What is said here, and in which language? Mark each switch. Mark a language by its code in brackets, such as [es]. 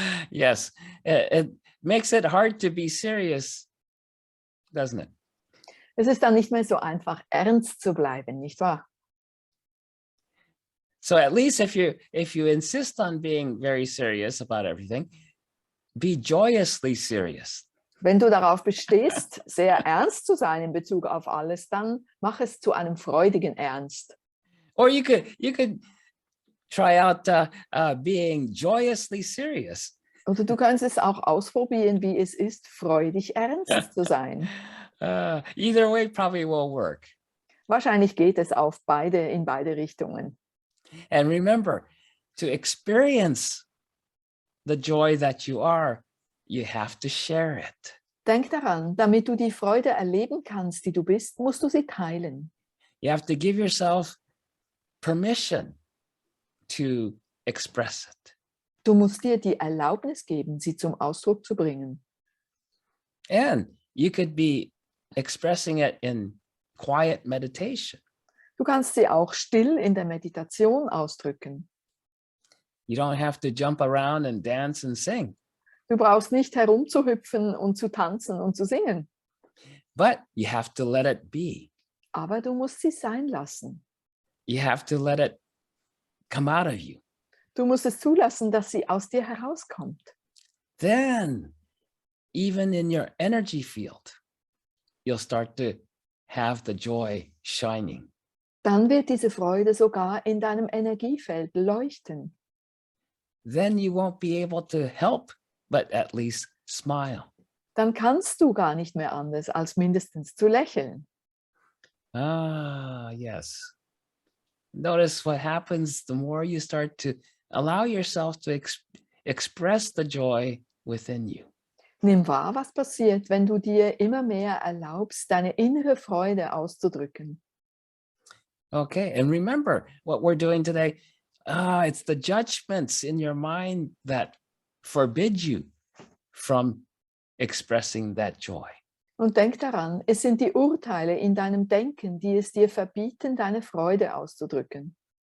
[en] Yes, it makes it hard to be serious, doesn't it? [de] Es ist dann nicht mehr so einfach, ernst zu bleiben, nicht wahr? [en] So at least if you insist on being very serious about everything, be joyously serious. [de] Wenn du darauf bestehst, sehr ernst zu sein in Bezug auf alles, dann mach es zu einem freudigen Ernst. [en] Or you could try out being joyously serious. [de] Oder du kannst es auch ausprobieren, wie es ist, freudig ernst zu sein. [en] Either way probably will work. [de] Wahrscheinlich geht es in beide Richtungen. [en] And remember, to experience the joy that you are, you have to share it. [de] Denk daran, damit du die Freude erleben kannst, die du bist, musst du sie teilen. [en] You have to give yourself permission to express it. [de] Du musst dir die Erlaubnis geben, sie zum Ausdruck zu bringen. [en] And you could be expressing it in quiet meditation. [de] Du kannst sie auch still in der Meditation ausdrücken. [en] You don't have to jump around and dance and sing. [de] Du brauchst nicht herumzuhüpfen und zu tanzen und zu singen. [en] But you have to let it be. [de] Aber du musst sie sein lassen. [en] You have to let it come out of you. [de] Du musst es zulassen, dass sie aus dir herauskommt. [en] Then, even in your energy field, you'll start to have the joy shining. [de] Dann wird diese Freude sogar in deinem Energiefeld leuchten. [en] Then you won't be able to help but at least smile. [de] Dann kannst du gar nicht mehr anders, als mindestens zu lächeln. [en] Ah, yes. Notice what happens the more you start to allow yourself to express the joy within you. [de] Nimm wahr, was passiert, wenn du dir immer mehr erlaubst, deine innere Freude auszudrücken. [en] Okay, and remember what we're doing today. It's the judgments in your mind that forbid you from expressing that joy. [de] Und denk daran, es sind die Urteile in deinem Denken, die es dir verbieten, deine Freude auszudrücken.